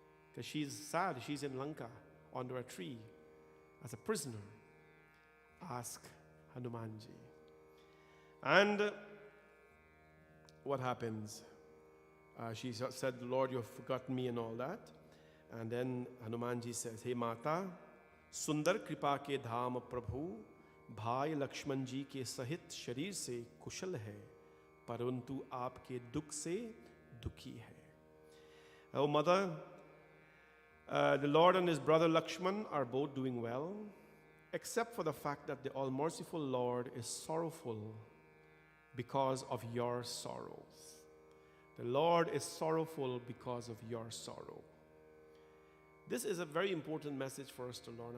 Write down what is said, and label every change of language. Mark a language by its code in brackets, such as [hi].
[en] Because she's sad, she's in Lanka under a tree as a prisoner. Ask Hanumanji. And what happens? She said, Lord, you have forgotten me and all that. And then Hanumanji says, Hey [hi] Mata, Sundar Kripa ke dham Prabhu, भाई लक्ष्मण जी के सहित शरीर से कुशल है, परंतु आपके दुख से दुखी है. [en] Oh mother, the Lord and his brother Lakshman are both doing well, except for the fact that the all-merciful Lord is sorrowful because of your sorrows. The Lord is sorrowful because of your sorrow. This is a very important message for us to learn.